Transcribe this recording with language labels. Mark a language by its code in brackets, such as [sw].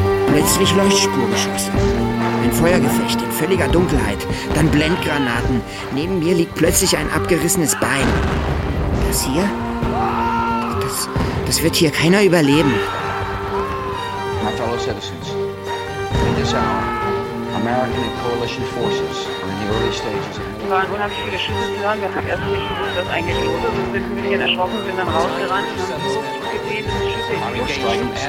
[de] Plötzlich Leuchtspurgeschosse. Ein Feuergefecht in völliger Dunkelheit. Dann Blendgranaten. Neben mir liegt plötzlich ein abgerissenes Bein. Das hier? Das wird hier keiner überleben. [en] My fellow citizens, in this hour, American and coalition forces are in the early stages of war. [de] Wir waren unheimlich viele Schüsse zu hören. Wir haben erst nicht gewusst, dass eigentlich los ist. Wir sind ein bisschen erschrocken, sind dann rausgerannt. Wir haben so gut gesehen, dass die Schüsse in die Luft schießen.